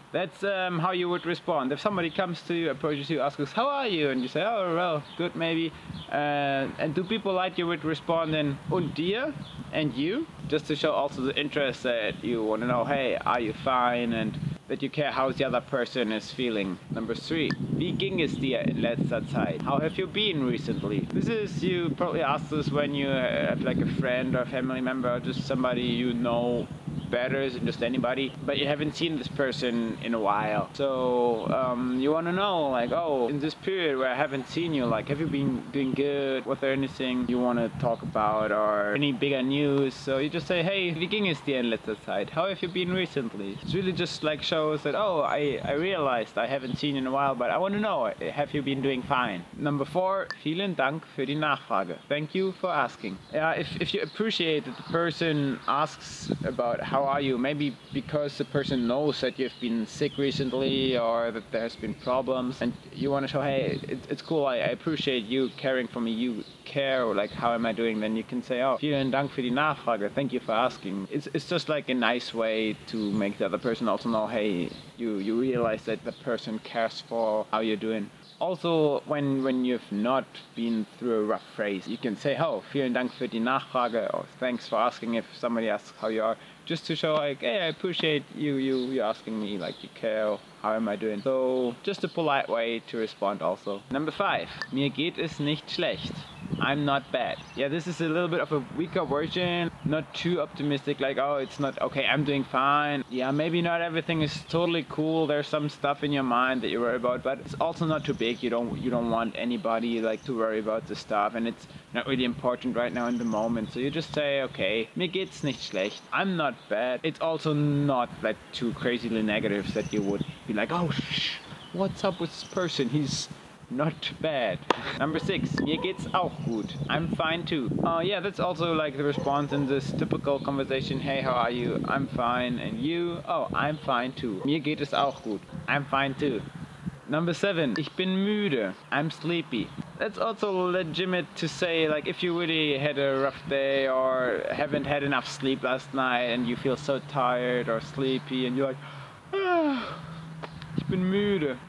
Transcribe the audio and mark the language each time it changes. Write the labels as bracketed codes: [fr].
[en] That's how you would respond. If somebody comes to you, approaches you, asks, how are you? And you say, oh, well, good maybe. And do people like you would respond in [de] und dir? [en] And you? Just to show also the interest that you want to know, hey, are you fine? And that you care how the other person is feeling. Number 3. [de] Wie ging es dir in letzter Zeit? [en] How have you been recently? This is, you probably ask this when you have like a friend or family member or just somebody you know better than just anybody, but you haven't seen this person in a while. So you want to know, like, oh, in this period where I haven't seen you, like, have you been doing good? Was there anything you want to talk about or any bigger news? So you just say, hey, [de] wie ging es dir in letzter Zeit? [en] How have you been recently? It's really just like shows that, oh, I realized I haven't seen you in a while, but I want to know, have you been doing fine? [de] Number 4, vielen Dank für die Nachfrage. [en] Thank you for asking. If you appreciate that the person asks about how are you, maybe because the person knows that you've been sick recently or that there's been problems, and you want to show, hey, it's cool, I appreciate you caring for me, you care, or like, how am I doing? Then you can say, oh, [de] vielen Dank für die Nachfrage, [en] thank you for asking. It's just like a nice way to make the other person also know, hey, you realize that the person cares for how you're doing. Also, when you've not been through a rough phase, you can say, oh, [de] vielen Dank für die Nachfrage, [en] or thanks for asking if somebody asks how you are, just to show, like, hey, I appreciate you asking me, like, you care, how am I doing? So, just a polite way to respond also. [de] Number 5, mir geht es nicht schlecht. [en] I'm not bad. Yeah, this is a little bit of a weaker version, not too optimistic, like, oh, it's not, okay, I'm doing fine. Yeah, maybe not everything is totally cool, there's some stuff in your mind that you worry about, but it's also not too big. You don't want anybody, like, to worry about the stuff, and it's not really important right now in the moment. So you just say, okay, [de] mir geht's nicht schlecht. [en] I'm not bad. It's also not like too crazily negative that you would be like, oh, what's up with this person? He's not bad. [de] Number 6, mir geht's auch gut. [en] I'm fine too. Yeah, that's also like the response in this typical conversation. Hey, how are you? I'm fine. And you? Oh, I'm fine too. [de] Mir geht es auch gut. [en] I'm fine too. Number 7, [de] ich bin müde. [en] I'm sleepy. That's also legitimate to say, like, if you really had a rough day or haven't had enough sleep last night and you feel so tired or sleepy and you're like, [de] ich bin müde.